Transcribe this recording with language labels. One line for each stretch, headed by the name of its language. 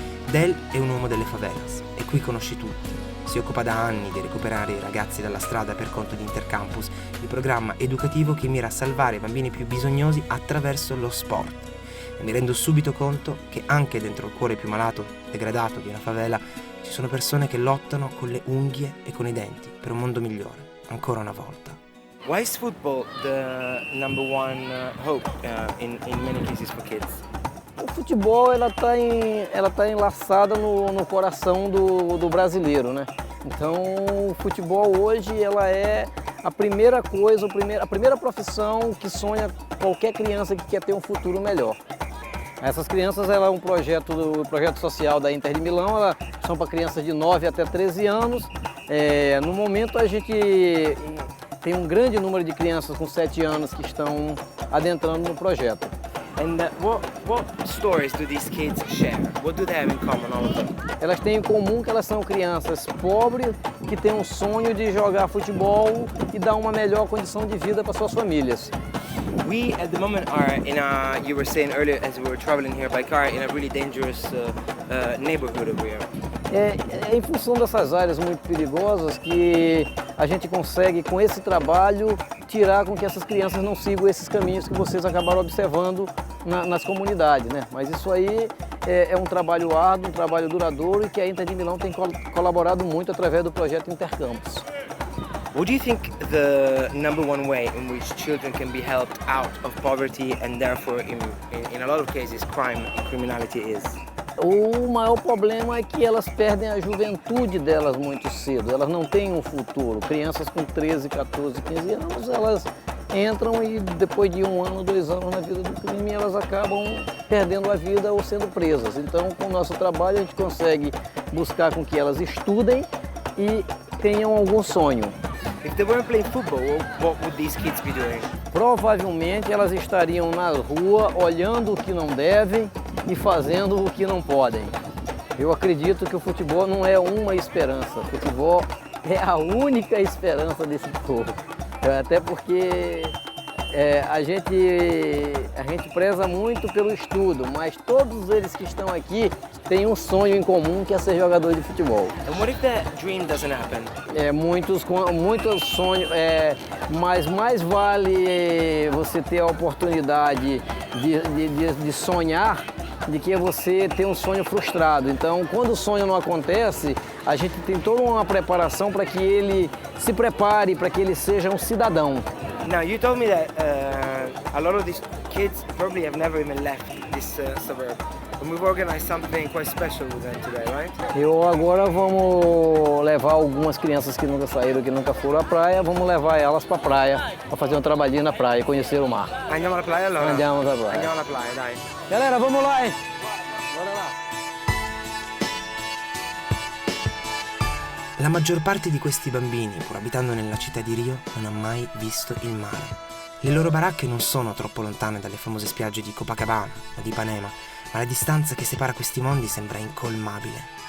Italian: Del è un uomo delle favelas e qui conosci tutti. Si occupa da anni di recuperare i ragazzi dalla strada per conto di Intercampus, il programma educativo che mira a salvare i bambini più bisognosi attraverso lo sport. E mi rendo subito conto che anche dentro il cuore più malato, degradato di una favela, ci sono persone che lottano con le unghie e con i denti per un mondo migliore, ancora una volta.
English: Why is football the number one hope in many cases for kids?
Portuguese: O futebol ela tá enlaçada no coração do brasileiro, né? Então o futebol hoje ela é a primeira coisa, a primeira profissão que sonha qualquer criança que quer ter um futuro melhor. Essas crianças ela é um projeto social da Inter de Milão, elas são para crianças de 9 até 13 anos No momento a gente tem um grande número de crianças com 7 anos que estão adentrando no projeto.
English: And what stories do these kids share? What do they have in common, all of them?
Portuguese: Elas têm em comum que elas são crianças pobres que têm um sonho de jogar futebol e dar uma melhor condição de vida para suas famílias.
English: We at the moment are in a, you were saying earlier as we were traveling here by car, in a really dangerous neighborhood over here.
Portuguese: É em função dessas áreas muito perigosas que a gente consegue, com esse trabalho, tirar com que essas crianças não sigam esses caminhos que vocês acabaram observando nas comunidades, né? Mas isso aí é um trabalho árduo, um trabalho duradouro e que a Inter de Milão tem colaborado muito através do projeto Intercampus.
English: What do you think the number one way in which children can be helped out of poverty and therefore in a lot of cases crime and criminality is?
Portuguese: O maior problema é que elas perdem a juventude delas muito cedo, elas não têm um futuro. Crianças com 13, 14, 15 anos, elas entram e depois de 1 ano, 2 anos na vida do crime, elas acabam perdendo a vida ou sendo presas. Então, com o nosso trabalho, a gente consegue buscar com que elas estudem e tenham algum sonho.
English: If they weren't playing football, what would these kids be doing?
Portuguese: Provavelmente elas estariam na rua olhando o que não devem e fazendo o que não podem. Eu acredito que o futebol não é uma esperança, o futebol é a única esperança desse povo. Até porque a gente preza muito pelo estudo, mas todos eles que estão aqui têm um sonho em comum que é ser jogador de futebol.
English: And what if that dream doesn't happen?
Portuguese: Muitos sonhos, mas mais vale você ter a oportunidade de sonhar de que você ter um sonho frustrado. Então, quando o sonho não acontece, a gente tem toda uma preparação para que ele se prepare, para que ele seja um cidadão.
English: Now, you told me that a lot of these kids probably have never even left this suburb. And we've organized something quite special with them today, right?
Portuguese: Eu agora vamos levar algumas crianças que nunca saíram, que nunca foram à praia, vamos levar elas para a praia, para fazer um trabalhinho na praia e conhecer o mar.
Italian: Andiamo alla playa allora? Andiamo alla praia. Andiamo alla playa, dai.
Portuguese: Galera, vamos lá, hein? Bora lá.
Italian: La maggior parte di questi bambini, pur abitando nella città di Rio, non ha mai visto il mare. Le loro baracche non sono troppo lontane dalle famose spiagge di Copacabana o di Ipanema, ma la distanza che separa questi mondi sembra incolmabile.